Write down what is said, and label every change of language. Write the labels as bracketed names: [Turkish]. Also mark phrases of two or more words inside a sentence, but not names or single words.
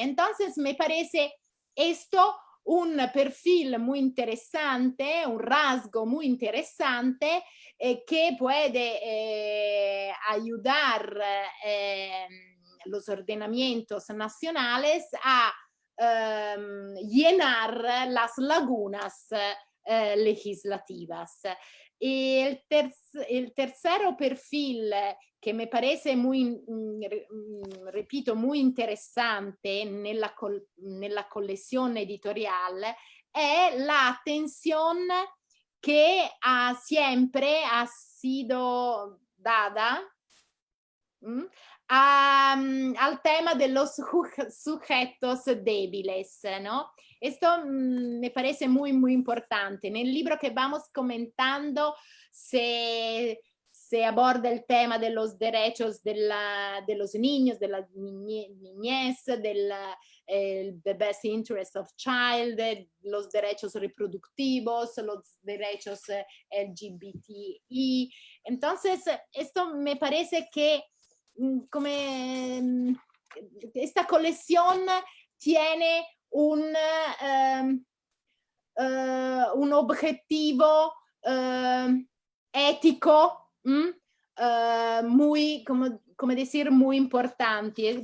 [Spanish] Entonces me parece esto un perfil muy interesante, un rasgo muy interesante que puede ayudar los ordenamientos nacionales a llenar las lagunas legislativas. Y el tercer perfil que me parece muy, repito, muy interesante [Italian] nella collezione editoriale è la attenzione che [Spanish] siempre ha sido dada al tema de los sujetos débiles, ¿no? Esto me parece muy, muy importante. En el libro que vamos comentando se aborda el tema de los derechos de los niños, de la niñez, [English] the best interest of child, [Spanish] los derechos reproductivos, los derechos LGBTI. Entonces, esto me parece que come esta colección tiene un objetivo ético muy, como decir, muy importante.